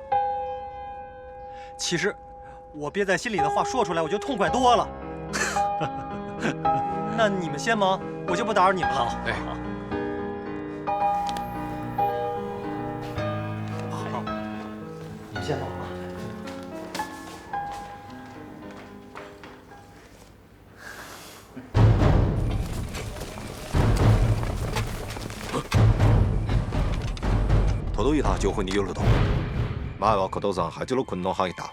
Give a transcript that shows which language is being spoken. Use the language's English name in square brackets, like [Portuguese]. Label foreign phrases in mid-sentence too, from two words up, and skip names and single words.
[Chinese] 其实，我憋在心里的话说出来，我就痛快多了。那你们先忙，我就不打扰你们了。好，哎，好，你们先忙啊。 [Japanese] 届いた情報によると、前は古道山八路軍の範囲だ。